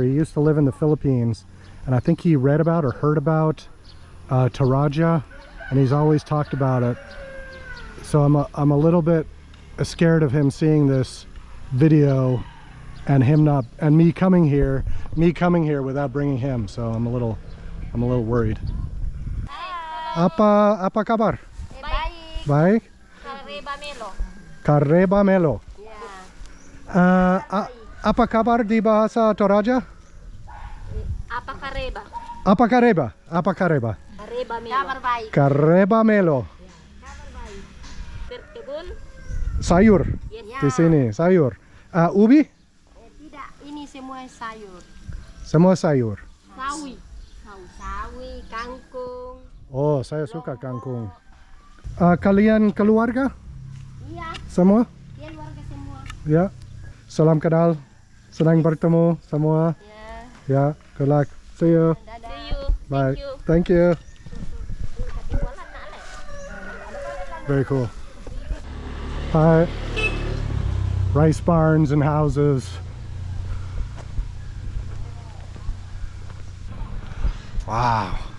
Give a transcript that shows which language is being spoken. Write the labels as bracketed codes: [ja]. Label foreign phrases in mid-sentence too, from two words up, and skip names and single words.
[en] He used to live in the Philippines, and I think he read about or heard about Toraja, and he's always talked about it. So I'm a little bit scared of him seeing this video and me coming here without bringing him. So I'm a little worried. [id] Apa kabar? Baik. [sda] Kareba Melo. Kareba Melo. [en] Yeah. [id] Apa kabar di bahasa Toraja? [sda] Apa kareba? Apa kareba? Apa kareba? Kareba melo. [id] Kabar baik. [sda] Kareba melo. [id] Kabar baik. Berkebun? Sayur. [en] Yes. [id] Di sini sayur. Ubi? Tidak, ini semua sayur. Semua sayur. Sawi. Sawi, kangkung. Oh, saya suka kangkung. Kalian keluarga? Iya, Semua? keluarga semua. Ya. Salam kenal. Senang bertemu semua. Ya. Ya, [en] good luck. See you. Dadah. See you. Bye. Thank you. Thank you. Very cool. Hi. Rice barns and houses. Wow.